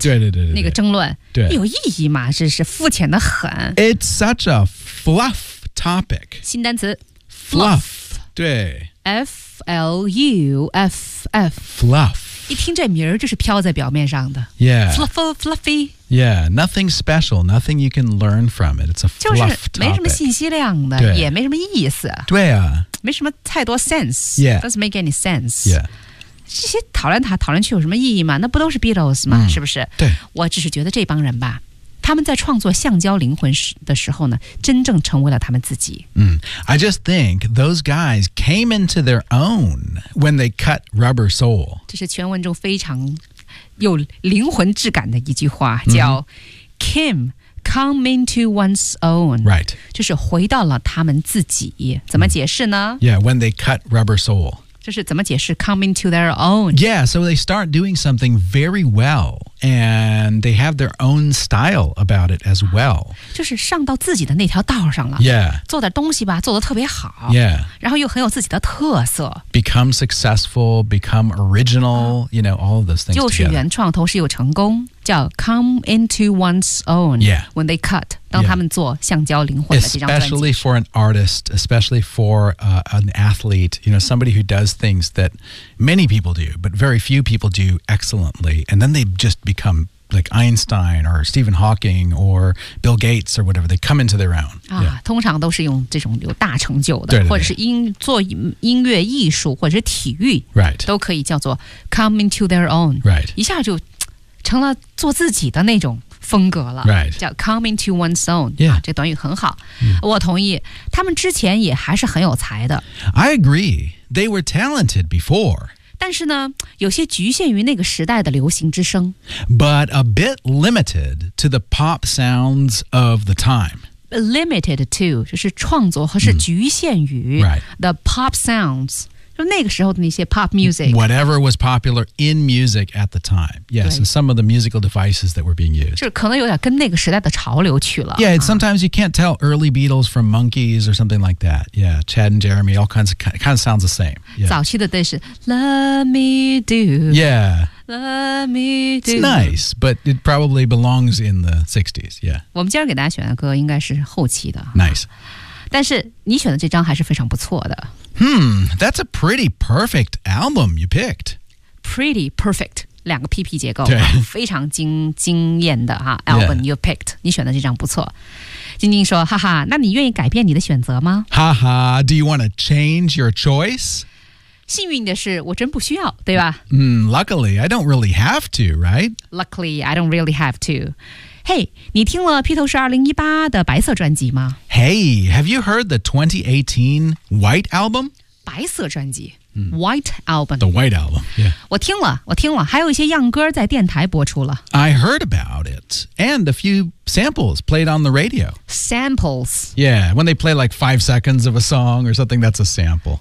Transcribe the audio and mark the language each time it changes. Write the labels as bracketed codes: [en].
[zh] 对对对 对, 对，那个争论。对，有意义吗？是肤浅的很。 [en] It's such a fluff topic. [zh] 新单词，fluff. 对 [en] ，f l u f f. Fluff. [zh] 一听这名儿就是飘在表面上的 [en] Yeah Fluffle, Fluffy Yeah, nothing special, nothing you can learn from it It's a fluff topic [zh] 就是没什么信息量的也没什么意思对啊没什么太多 sense [en] Yeah Doesn't make any sense Yeah [zh] 这些讨论它讨论去有什么意义吗那不都是 Beatles 吗、是不是对我只是觉得这帮人吧他们在创作橡胶灵魂的时候呢真正成为了他们自己、 [en] I just think those guys came into their own when they cut Rubber Soul [zh] 这是全文中非常有灵魂质感的一句话叫、 [en] Came come into one's own Right [zh] 就是回到了他们自己怎么解释呢、 [en] Yeah, when they cut Rubber Soul [zh] 就是怎么解释 [en] come into their own Yeah, so they start doing something very wellAnd they have their own style about it as well. [zh] 就是上到自己的那条道上了。 [en] Yeah. [zh] 做点东西吧，做得特别好。 [en] Yeah. [zh] 然后又很有自己的特色。 [en] Become successful, become original, you know, all of those things together. [zh] 又是原创，同时又成功，叫 [en] come into one's own. Yeah. When they cut, [zh] 当他们做橡胶灵魂的这张专辑。 [en] Especially for an artist, especially for an athlete, you know, somebody who does things that many people do, but very few people do excellently. And then they justbecome like Einstein or Stephen Hawking or Bill Gates or whatever. They come into their own.、 Yeah. [zh] 通常都是用这种有大成就的对对对或者是做音乐艺术或者是体育、 [en] right. [zh] 都可以叫做 [en] come into their own.、 Right. [zh] 一下就成了做自己的那种风格了、 [en] right. [zh] 叫 [en] come into one's own.、 Yeah. [zh] 这短语很好、我同意他们之前也还是很有才的。 [en] I agree. They were talented before. [zh] 但是呢，有些局限于那个时代的流行之声。 [en] But a bit limited to the pop sounds of the time. Limited to [zh] 就是创作和是局限于、 [en] the pop sounds， [zh] 就那个时候的那些 [en] pop music。 Whatever was popular in music at the time. Yes, and some of the musical devices that were being used. [zh] 就是可能有点跟那个时代的潮流去了。 [en] Yeah, sometimes you can't tell early Beatles from Monkees or something like that. Yeah, Chad and Jeremy, all kinds of kind of sounds the same. [zh] Yeah. 早期的都是 [en] Let me do. Yeah. Let me do. It's nice, but it probably belongs in the 60s. Yeah. [zh] 我们今儿给大家选的歌应该是后期的。 [en] Nice. [zh] 但是你选的这张还是非常不错的。 [en] That's a pretty perfect album you picked. Pretty perfect. [zh] 两个 PP 结构、非常惊艳的、 [en] Album you picked、 yeah. [zh] 你选的这张不错晶晶说哈哈那你愿意改变你的选择吗 [en] 哈哈 Do you want to change your choice? [zh] 幸运的是我真不需要对吧、 [en] Luckily I don't really have to right? Luckily I don't really have to Hey [zh] 你听了披头士2018的白色专辑吗 [en] Hey have you heard the 2018 white album? [zh] 白色专辑 [en] White album. The White album, yeah. [zh] 我听了，还有一些样歌在电台播出了。 [en] I heard about it, and a few samples played on the radio. Samples. Yeah, when they play like 5 seconds of a song or something, that's a sample.